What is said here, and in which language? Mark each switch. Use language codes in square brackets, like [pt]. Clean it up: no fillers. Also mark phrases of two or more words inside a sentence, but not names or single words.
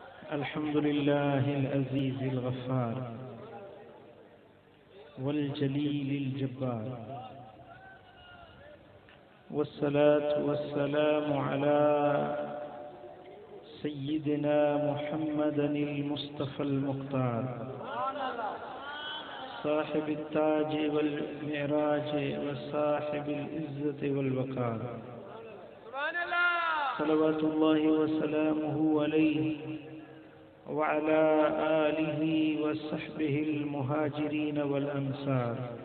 [ar] الحمد لله العزيز الغفار والجليل الجبار والصلاة والسلام على سيدنا محمد المصطفى المختار صاحب التاج والمعراج وصاحب العزة والوقار صلى الله وسلم عليه وعلى آله وصحبه المهاجرين والأنصار